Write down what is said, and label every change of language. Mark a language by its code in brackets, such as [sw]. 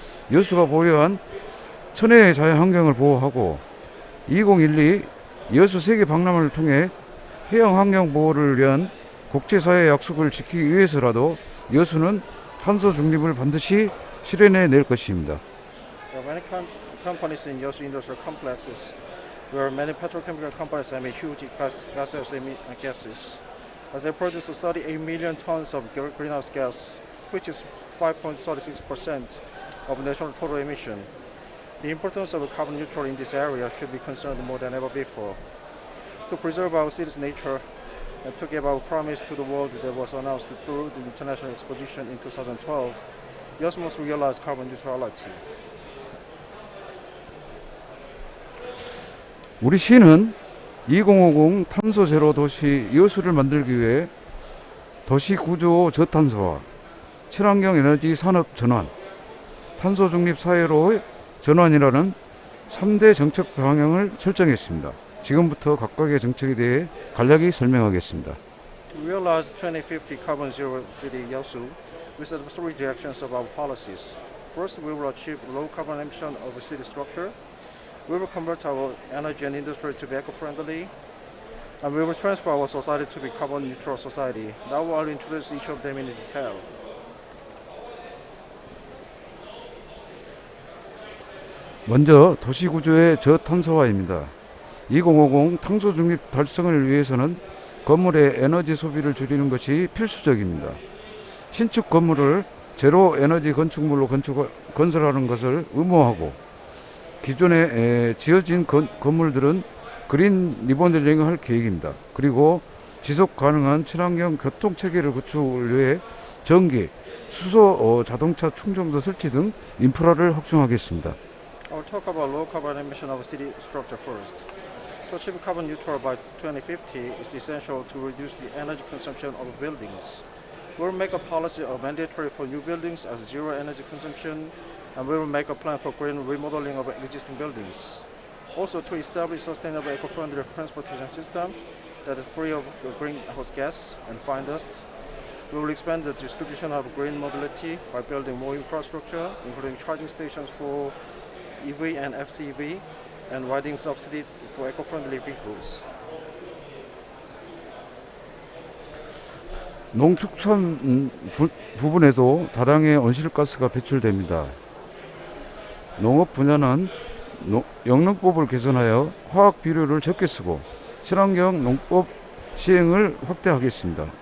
[ko] 여수가 보유한 천혜의 자연환경을 보호하고 2012 여수 세계 박람회를 통해 해양 환경 보호를 위한 국제사회의 약속을 지키기 위해서라도 여수는 탄소 중립을 반드시 실현해낼 것입니다. [en] There are many companies in Yeosu industrial complexes where many petrochemical companies emit huge gases. As they produce 38 million tons of greenhouse gas, which is 5.36% of national total emission. The importance of carbon neutral in this area should be concerned more than ever before. To preserve our city's nature and to give our promise to the world that was announced through the International Exposition in 2012, Yeosu must realize carbon neutrality. [ko] 우리 시는 2050 탄소 제로 도시 여수를 만들기 위해 도시 구조 저탄소화, 친환경 에너지 산업 전환, 탄소 중립 사회로의 전환이라는 3대 정책 방향을 설정했습니다. 지금부터 각각의 정책에 대해 간략히 설명하겠습니다. [en] To realize 2050 carbon zero city Yeosu, we set up three directions of our policies. First, we will achieve low carbon emission of the city structure. We will convert our energy and industry to be eco-friendly, and we will transform our society to be carbon neutral society. Now I'll introduce each of them in detail. [ko] 먼저 도시구조의 저탄소화입니다. 2050 탄소 중립 달성을 위해서는 건물의 에너지 소비를 줄이는 것이 필수적입니다. 신축 건물을 제로 에너지 건축물로 건설하는 것을 의무화하고, 기존에 지어진 건물들은 그린 리모델링을 할 계획입니다. 그리고 지속 가능한 친환경 교통 체계를 구축을 위해 전기, 수소 자동차 충전소 설치 등 인프라를 확충하겠습니다. [en] I'll talk about low carbon emission of city structure first. To achieve carbon neutral by 2050, it's essential to reduce the energy consumption of buildings. We'll make a policy of mandatory for new buildings as zero energy consumption, and we will make a plan for green remodeling of existing buildings. Also, to establish sustainable eco-friendly transportation system that is free of greenhouse gas and fine dust. We will expand the distribution of green mobility by building more infrastructure, including charging stations for EV and FCV, and riding subsidy for eco-friendly vehicles. [ko] 농축산 부분에도 다량의 온실가스가 배출됩니다. 농업 분야는 영농법을 개선하여 화학 비료를 적게 쓰고 친환경 농법 시행을 확대하겠습니다.